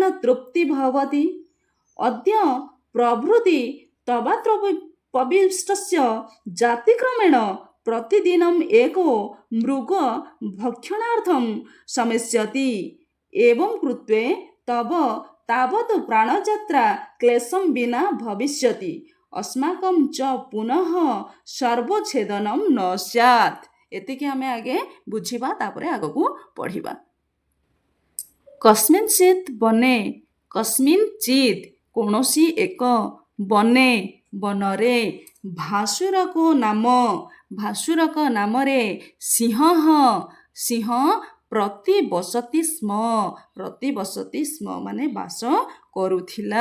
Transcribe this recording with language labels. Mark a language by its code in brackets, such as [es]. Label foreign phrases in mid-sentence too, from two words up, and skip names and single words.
[sa] ତୃପ୍ତି ଭବତି ଅଦ୍ୟ ପ୍ରଭୃତି ତବାତ୍ର ପବିଷ୍ଟସ୍ୟ ଜାତିକ୍ରମେଣ ପ୍ରତିଦିନମ୍ एको ମୃଗ ଭକ୍ଷଣାର୍ଥଂ ସମେଷ୍ୟତି ଏବଂ କୃତ୍ୱେ ତବ ତାବତ୍ ପ୍ରାଣଯାତ୍ରା କ୍ଲେଶଂ ବିନା ଭବିଷ୍ୟତି अस्माकं च पुनः सर्वच्छेदनम न स्यात्। [or] ଏତିକି ଆମେ ଆଗେ ବୁଝିବା, ତାପରେ ଆଗକୁ ପଢ଼ିବା। [sa] କସ୍ମିନ୍ଚିତ୍ ବନେ କସ୍ମିନ୍ଚିତ୍ [or] କୌଣସି ଏକ ବନେ ବନରେ [sa] ଭାସୁରକ ନାମ [or] ଭାସୁରକ ନାମରେ [sa] ସିଂହଃ ସିଂହ ପ୍ରତିବସତି ସ୍ମ [or] ମାନେ ବାସ କରୁଥିଲା।